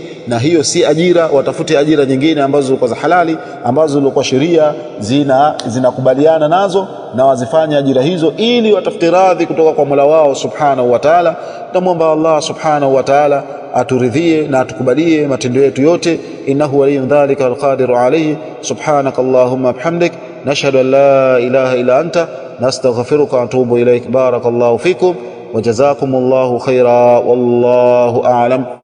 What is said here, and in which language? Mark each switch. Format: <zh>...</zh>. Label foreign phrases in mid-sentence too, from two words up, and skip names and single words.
<sw>Na hiyo si ajira, watafute ajira nyingine ambazo zilikuwa za halali, ambazo zilikuwa sheria zinakubaliana nazo, na wazifanye ajira hizo ili watafute radhi kutoka kwa Mola wao</sw> <ar>سبحانه وتعالى.</ar> <sw>Tunamwomba Allah</sw> <ar>سبحانه وتعالى</ar> <sw>aturidhie na atukubalie matendo yetu yote.</sw> <ar>إنه ولي ذلك والقادر عليه. سبحانك اللهم وبحمدك، نشهد أن لا إله إلا أنت، نستغفرك ونتوب إليك. بارك الله فيكم وجزاكم الله خيرا، والله أعلم.</ar>